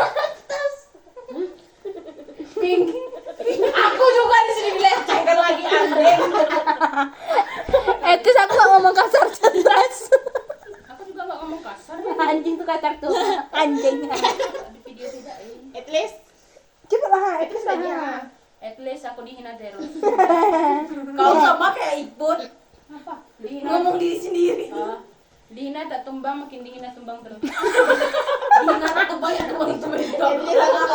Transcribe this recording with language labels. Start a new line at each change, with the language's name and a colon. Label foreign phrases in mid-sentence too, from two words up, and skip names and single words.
Indonesian: Pink. Aku juga di sini dilecehkan lagi anjing.
English: At least
Indonesian: aku nggak ngomong kasar. Cetas. Aku juga nggak ngomong kasar. Anjing tuh kasar tuh. Anjing. Di video tidak ini.
English: At least.
Indonesian: Cepatlah.
English: At least
Indonesian: aja.
English: At least
Indonesian: aku dihina terus. Kau sama kayak Ipun. Apa? Dihina. Ngomong diri sendiri. Dihina tak tumbang, makin dihina tumbang terus. Dihina tak tumbang, ya tumbang itu berita.
English: At least